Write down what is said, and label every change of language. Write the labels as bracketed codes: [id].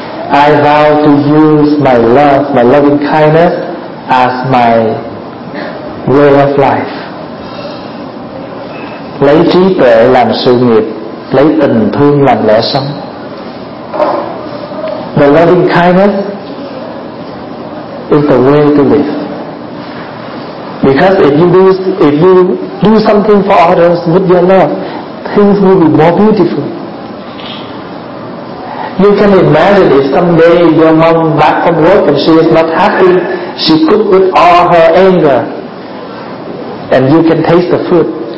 [en] I vow to use my love, my loving kindness as my way of life. [vi] Lấy trí tuệ làm sự nghiệp, lấy tình thương làm lẽ sống. The loving kindness [en] is the way to live. Because if you do something for others with your love, things will be more beautiful. You can imagine if someday your mom back from work and she is not happy, she cooked with all her anger, and you can taste the food.